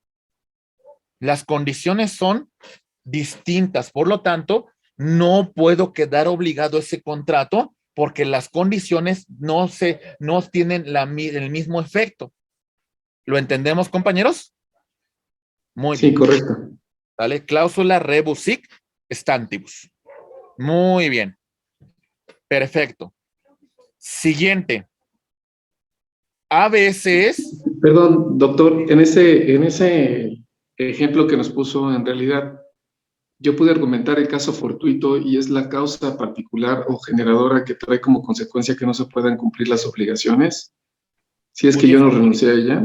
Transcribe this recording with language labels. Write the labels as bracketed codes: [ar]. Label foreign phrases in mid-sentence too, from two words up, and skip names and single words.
[es] Las condiciones son distintas. Por lo tanto, no puedo quedar obligado a ese contrato porque las condiciones no tienen el mismo efecto. ¿Lo entendemos, compañeros? Muy Sí, bien. correcto. ¿Vale? Cláusula [la] rebus sic stantibus. [es] Muy bien. Perfecto. Siguiente. A veces. Perdón, doctor, en ese ejemplo que nos puso, en realidad, yo pude argumentar el caso fortuito y es la causa particular o generadora que trae como consecuencia que no se puedan cumplir las obligaciones, si es que yo no renuncié a ella.